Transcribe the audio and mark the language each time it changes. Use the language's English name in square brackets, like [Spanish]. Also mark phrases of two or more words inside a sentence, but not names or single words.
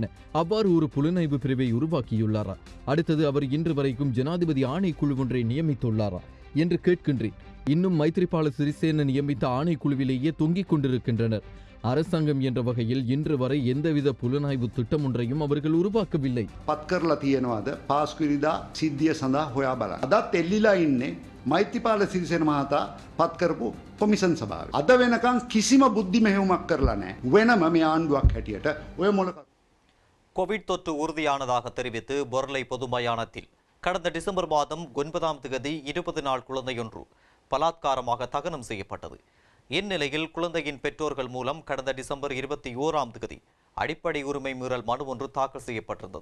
[Tamil] அவ்வாறு ஒரு புலனாய்வு பிரிவை உருவாக்கியுள்ளாரா? அடுத்தது அவர் இன்று வரைக்கும் ஜனாதிபதி ஆணைக்குழு ஒன்றை நியமித்துள்ளாரா என்று கேட்கின்றேன். இன்னும் மைத்ரிபால சிறிசேன நியமித்த ஆணைக்குழுவிலேயே தொங்கிக் கொண்டிருக்கின்றனர். அரசாங்கம் என்ற வகையில் இன்று வரை எந்தவித புலனாய்வு திட்டம் ஒன்றையும் அவர்கள் உருவாக்கவில்லை. [Sinhala] පත් කරලා තියෙනවාද පාස්කුරිදා සිද්ධිය සඳහා හොයා බලන්න. අදත් එල්ලිලා ඉන්නේ මෛත්‍රීපාල සිරිසේන මහතා පත් කරපු කොමිෂන් සභාවේ. අද වෙනකන් කිසිම බුද්ධි මෙහෙයුමක් කරලා නැහැ. වෙනම මේ ආණ්ඩුවක් හැටියට ඔය මොලක [Tamil] கோவிட் தொற்று உறுதியானதாக தெரிவித்து பொருளை பொது மயானத்தில் கடந்த டிசம்பர் மாதம் 9ஆம் தேதி 20 நாள் குழந்தையொன்று பலாத்காரமாக தகனம் செய்யப்பட்டது. இந்நிலையில் குழந்தையின் பெற்றோர்கள் மூலம் கடந்த டிசம்பர் 21ஆம் தேதி அடிப்படை உரிமை மீறல் மனு ஒன்று தாக்கல் செய்யப்பட்டிருந்தது.